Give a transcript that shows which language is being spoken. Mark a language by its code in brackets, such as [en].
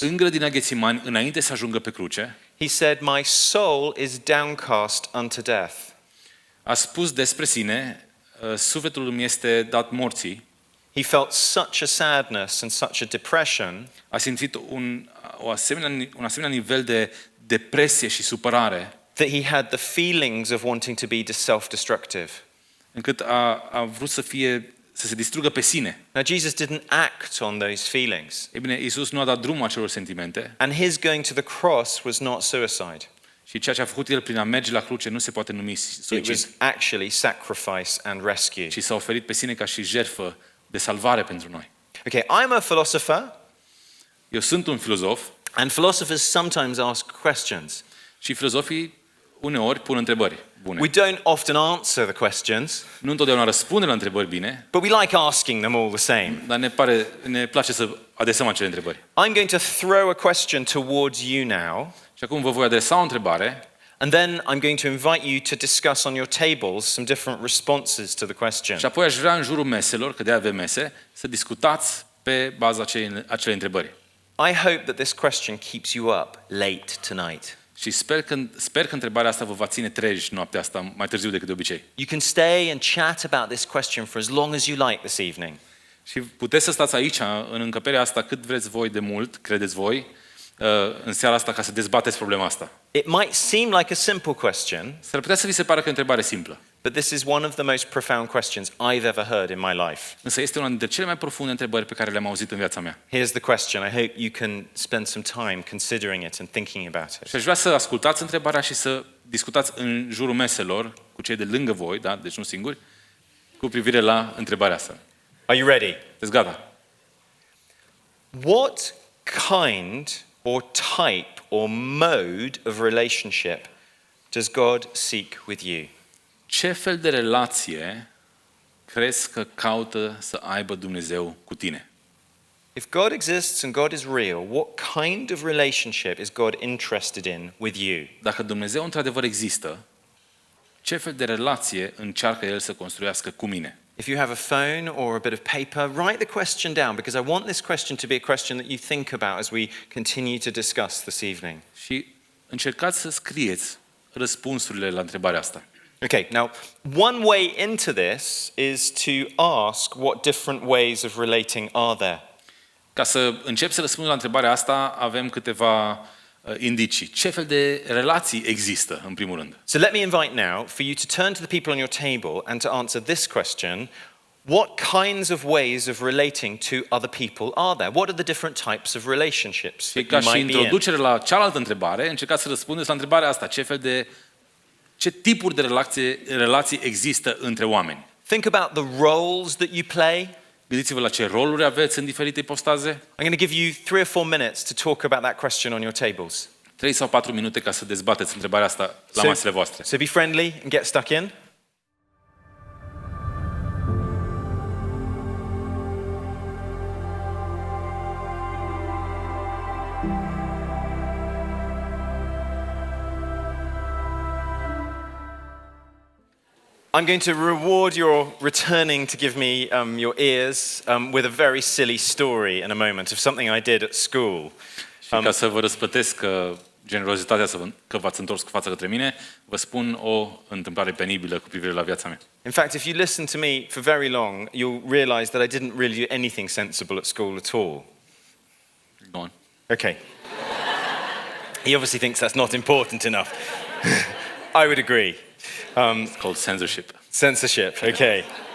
[ro] În grădina Ghețimani, înainte să ajungă pe cruce, [en] he said, My soul is downcast unto death. [ro] a spus despre sine, sufletul îmi este dat morții, [en] He felt such a sadness and such a depression [ro] a simțit un asemenea nivel de depresie și supărare, [en] that he had the feelings of wanting to be self-destructive. [ro] încât a vrut să se distrugă pe sine. [en] Now, Jesus didn't act on those feelings, [ro] Ei bine, Iisus nu a dat drumul acelor sentimente [en] and his going to the cross was not suicide. [ro] și ceea ce a făcut el prin a merge la cruce nu se poate numi [en] It [ro] suicid, [en] was actually sacrifice and rescue. [ro] ci s-a oferit pe sine ca și jertfă de salvare pentru noi. [en] Okay, I'm a philosopher, [ro] Eu sunt un filozof [en] and philosophers sometimes ask questions. [ro] și filozofii uneori pun întrebări bune. [en] We don't often answer the questions, [ro] Nu întotdeauna răspundem la întrebări bine, [en] but we like asking them all the same. [ro] dar ne place să adresăm acele întrebări. [en] I'm going to throw a question towards you now, [ro] Și acum vă voi adresa o întrebare [en] and then I'm going to invite you to discuss on your tables some different responses to the question. [ro] și apoi aș vrea în jurul meselor, că de avem mese, să discutați pe baza acelei întrebări. [en] I hope that this question keeps you up late tonight. [ro] Și sper că întrebarea asta vă va ține treji noaptea asta mai târziu decât de obicei. [en] You can stay and chat about this question for as long as you like this evening. [ro] Și puteți să stați aici, în încăperea asta, cât vreți voi de mult, credeți voi, în seara asta, ca să dezbateți problema asta. [en] It might seem like a simple question, [ro] S-ar putea să vi se pară că e o întrebare simplă. [en] but this is one of the most profound questions I've ever heard in my life. [ro] Însă este una dintre cele mai profunde întrebări pe care le-am auzit în viața mea. [en] Here's the question. I hope you can spend some time considering it and thinking about [ro] Și [en] it. [ro] aș vrea să ascultați întrebarea și să discutați în jurul meselor cu cei de lângă voi, da? Deci nu singuri, cu privire la întrebarea asta. [en] Are you ready? [ro] Sunteți gata? [en] What kind or type or mode of relationship does God seek with you? [ro] Ce fel de relație crezi că caută să aibă Dumnezeu cu tine? [en] If God exists and God is real, what kind of relationship is God interested in with you? [ro] Dacă Dumnezeu într-adevăr există, ce fel de relație încearcă El să construiască cu mine? [en] If you have a phone or a bit of paper, write the question down, because I want this question to be a question that you think about as we continue to discuss this evening. [ro] Și încercați să scrieți răspunsurile la întrebarea asta. [en] Okay, now, one way into this is to ask what different ways of relating are there. [ro] Ca să încep să răspund la întrebarea asta, avem câteva indicii. Ce fel de relații există, în primul rând? [en] So let me invite now for you to turn to the people on your table and to answer this question. What kinds of ways of relating to other people are there? What are the different types of relationships [ro] Și [en] that [ro] ca [en] you [ro] și [en] might be in? [ro] introducere la cealaltă întrebare, încercați să răspundeți la întrebarea asta. Ce tipuri de relații există între oameni? [en] Think about the roles that you play. [ro] Gândiți-vă la ce roluri aveți în diferite ipostaze. [en] I'm going to give you 3 or 4 minutes to talk about that question on your tables. [ro] 3 sau 4 minute ca să dezbateți întrebarea asta la masele voastre. [en] So be friendly and get stuck in. I'm going to reward your returning to give me your ears with a very silly story in a moment of something I did at school. [ro] Și ca să vă răspătesc generozitatea că v-ați întors cu fața către mine, vă spun o întâmplare penibilă cu privire la viața mea. [en] In fact, if you listen to me for very long, you'll realize that I didn't really do anything sensible at school at all. Go on. Okay. He obviously thinks that's not important enough. I would agree. It's called censorship. Censorship, okay.